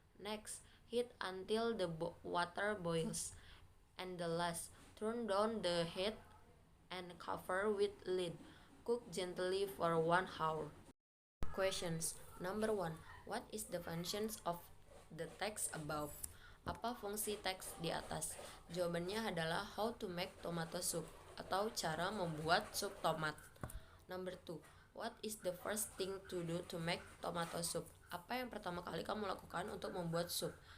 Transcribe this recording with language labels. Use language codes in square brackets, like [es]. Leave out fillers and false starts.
[en] Next, heat until the water boils. And the last, turn down the heat and cover with lid. Cook gently for 1 hour. Questions. Number 1. What is the functions of the text above? [id] Apa fungsi teks di atas? Jawabannya adalah [en] how to make tomato soup [id] atau cara membuat sup tomat. [en] Number 2. What is the first thing to do to make tomato soup? [id] Apa yang pertama kali kamu lakukan untuk membuat sup?